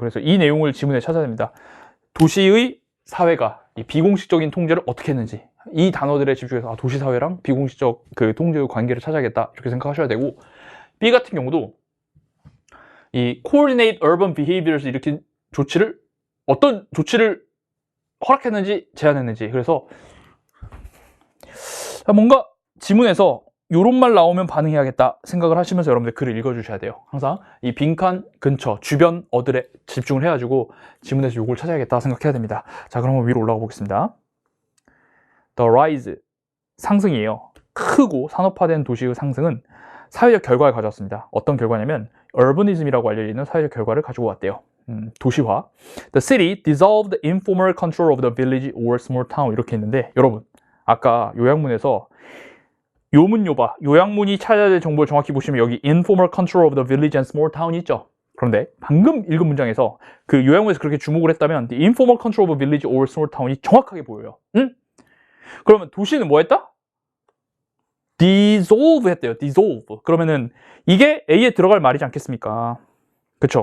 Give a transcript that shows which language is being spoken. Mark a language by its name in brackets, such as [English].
[Korean] 그래서 이 내용을 지문에 찾아야 됩니다. 도시의 사회가 이 비공식적인 통제를 어떻게 했는지 이 단어들에 집중해서 도시사회랑 비공식적 그 통제의 관계를 찾아야겠다 이렇게 생각하셔야 되고 B 같은 경우도 이 [English] coordinate urban behaviors [Korean] 일으킨 조치를 어떤 조치를 허락했는지 제한했는지 그래서 뭔가 지문에서 요런 말 나오면 반응해야겠다 생각을 하시면서 여러분들 글을 읽어주셔야 돼요. 항상 이 빈칸 근처 주변 어들에 집중을 해가지고 지문에서 요걸 찾아야겠다 생각해야 됩니다. 자, 그러면 위로 올라가 보겠습니다. [English] The rise [Korean] 상승이에요. 크고 산업화된 도시의 상승은 사회적 결과를 가져왔습니다. 어떤 결과냐면 urbanism이라고 알려지는 사회적 결과를 가지고 왔대요. 도시화. [English] The city dissolved informal control of the village or small town [Korean] 이렇게 했는데 여러분 아까 요약문에서 요문요바 요약문이 찾아야 될 정보를 정확히 보시면 여기 [English] informal control of the village and small town [Korean] 있죠. 그런데 방금 읽은 문장에서 그 요약문에서 그렇게 주목을 했다면 [English] the informal control of a village or small town [Korean] 이 정확하게 보여요. 그러면 도시는 뭐 했다? dissolve 했대요. dissolve. 그러면은 이게 A에 들어갈 말이지 않겠습니까? 그쵸?